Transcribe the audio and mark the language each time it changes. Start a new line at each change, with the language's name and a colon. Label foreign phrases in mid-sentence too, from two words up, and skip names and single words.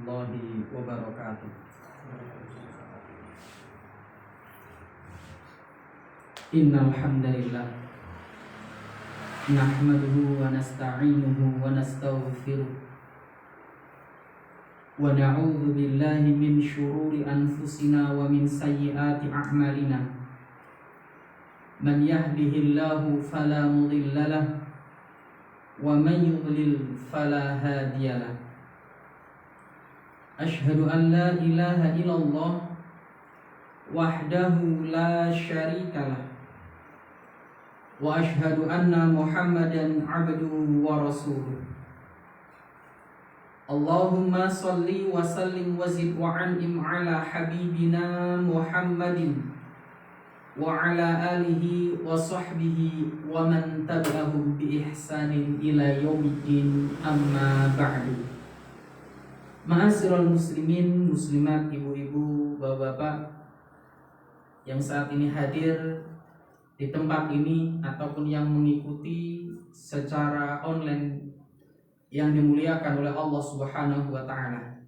Arabic: ورحمة الله وبركاته. إن الحمد لله نحمده ونستعينه ونستغفره ونعوذ بالله من شرور أنفسنا ومن سيئات أعمالنا. من يهده الله فلا مضل له ومن يضلل فلا هادي له. أشهد أن لا إله إلا الله وحده لا شريك له وأشهد أن محمدا عبده ورسوله. اللهم صل وسلم وزد وأنعم على حبيبنا محمد وعلى آله وصحبه ومن تبعهم بإحسان إلى يوم الدين، أما بعد. معاشر المسلمين، مسلمات,
Indonesian: ibu-ibu, bapak-bapak yang saat ini hadir di tempat ini ataupun yang mengikuti secara online yang dimuliakan oleh
Arabic: الله سبحانه وتعالى.